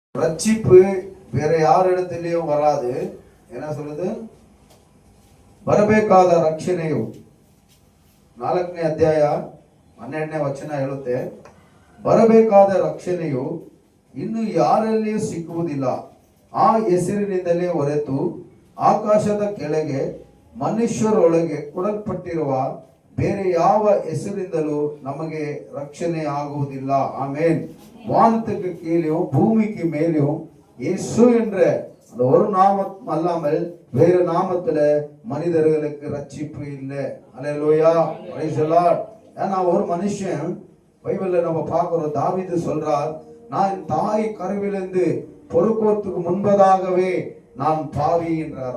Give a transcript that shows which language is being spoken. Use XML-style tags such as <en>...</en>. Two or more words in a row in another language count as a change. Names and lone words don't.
<ta>ரட்சிப்பு வேற யார் இடத்துலயும் வராது. என்ன சொல்லுது?</ta> <kn>ಬರಬೇಕಾದ ರಕ್ಷಣೆಯು 4ನೇ ಅಧ್ಯಾಯ 12ನೇ ವಚನ ಹೇಳುತ್ತೆ, ಬರಬೇಕಾದ ರಕ್ಷಣೆಯು ಇನ್ನು ಯಾರಲ್ಲಿಯೂ ಸಿಕ್ಕುವುದಿಲ್ಲ. ಆ ಹೆಸರಿನಿಂದಲೇ ಹೊರತು ಆಕಾಶದ ಕೆಳಗೆ ಮನುಷ್ಯರೊಳಗೆ ಕೊಡಲ್ಪಟ್ಟಿರುವ ಬೇರೆ ಯಾವ ಹೆಸರಿಂದಲೂ ನಮಗೆ ರಕ್ಷಣೆ ஆகுவதில்ல.</kn> <ta>ஆமென். வானத்துக்கு கீழேயும் பூமிக்கு மேலேயும் இயேசு என்ற அந்த ஒரு நாமம் அல்லாமல் வேறு நாமத்துல மனிதர்களுக்கு ரட்சிப்பு இல்லை. அல்லேலூயா,</ta> <en>praise the Lord.</en> <ta>ஏன்னா ஒரு மனுஷன் பைபிள்ல நம்ம பார்க்கிறோம், தாவீது சொல்றார், நான் என் தாய் கருவிலிருந்து பொறுப்போத்துக்கு முன்பதாகவே நான் பாவி என்றார்.</ta>